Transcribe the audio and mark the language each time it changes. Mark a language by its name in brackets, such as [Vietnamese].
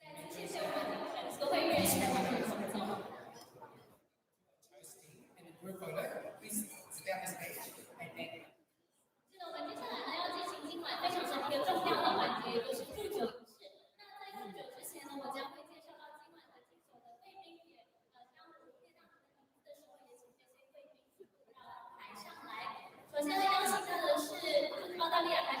[Chinese] 谢谢我们的所有人士的合作。 [English] And a group photo, please stay on the stage and then. [Chinese] 是的，我们接下来呢要进行今晚非常一个重要的环节，就是祝酒仪式。那在祝酒之前呢，我将会介绍到今晚的敬酒的贵宾，也当我念到你的名字的时候，也请这些贵宾到台上来。首先呢，邀请到的是澳大利亚